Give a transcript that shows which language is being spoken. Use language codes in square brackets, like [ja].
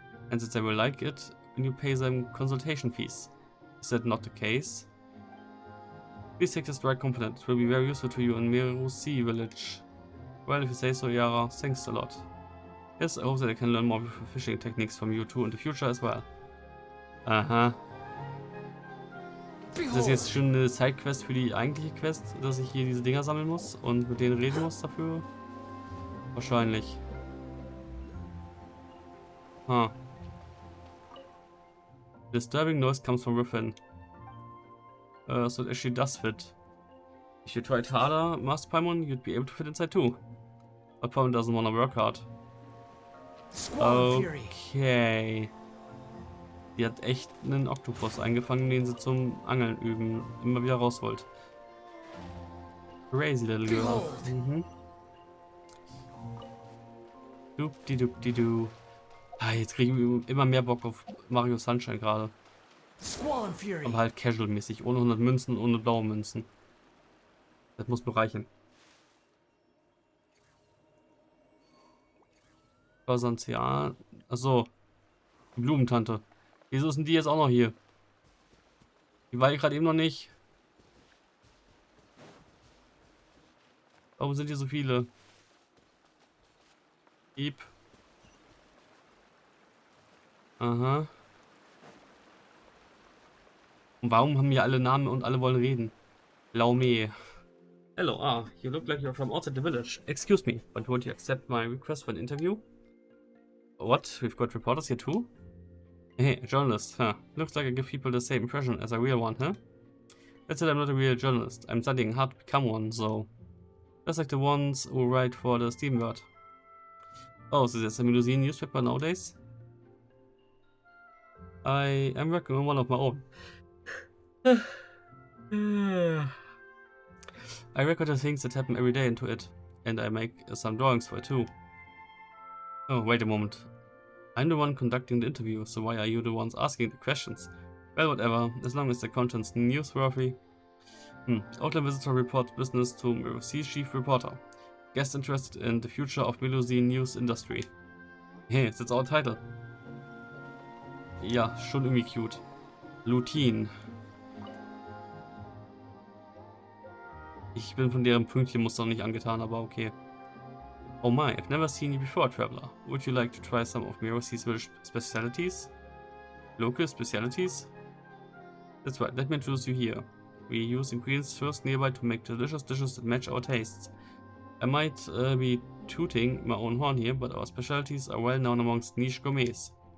[en] And that they will like it when you pay them consultation fees. Is that not the case? Please take this dry component, it will be very useful to you in Meru Sea Village. Well, if you say so, Yara, thanks a lot. Yes, I hope that I can learn more beautiful fishing techniques from you too in the future as well. Aha. [de] Ist das jetzt schon eine Sidequest für die eigentliche Quest, dass ich hier diese Dinger sammeln muss und mit denen reden muss dafür? Wahrscheinlich. [en] Disturbing noise comes from within. So it actually does fit. If you tried harder, Master Paimon, you'd be able to fit inside too. But Paimon doesn't want to work hard. Squall Fury. Okay. [de] Die hat echt einen Oktopus eingefangen, den sie zum Angeln üben immer wieder rausholt. [en] Crazy little girl. [de] Mhm. Dupdi-dupdi-du. Ah, jetzt kriege ich immer mehr Bock auf Mario Sunshine gerade. [en] Squall Fury. [de] Aber halt casual-mäßig, ohne 100 Münzen, ohne blaue Münzen. Das muss mir reichen. Sonst ja. Achso. Die Blumentante. Wieso sind die jetzt auch noch hier? Die war hier gerade eben noch nicht. Warum sind hier so viele? Piep. Aha. Und warum haben hier alle Namen und alle wollen reden? Laume. [en] Hello, you look like you're from outside the village. Excuse me, but won't you accept my request for an interview? What? We've got reporters here too? Hey, a journalist, huh? Looks like I give people the same impression as a real one, huh? That's it, I'm not a real journalist. I'm studying hard to become one, so... Just like the ones who write for the Steamworld. Oh, so there's a Melusine newspaper nowadays? I am working on one of my own. I record the things that happen every day into it, and I make some drawings for it too. Oh, wait a moment. I'm the one conducting the interview, so why are you the ones asking the questions? Well, whatever, as long as the content's newsworthy. Outland visitor reports business to Melusine chief reporter. Guest interested in the future of Melusine news industry. Hey, that's our title. [de] Ja, schon irgendwie cute. Lutin. Ich bin von deren Pünktchenmuster noch nicht angetan, aber okay. [en] Oh my, I've never seen you before, traveler. Would you like to try some of Melusine's village specialities? Local specialities? That's right, let me introduce you here. We use ingredients first nearby to make delicious dishes that match our tastes. I might be tooting my own horn here, but our specialties are well known amongst niche gourmets.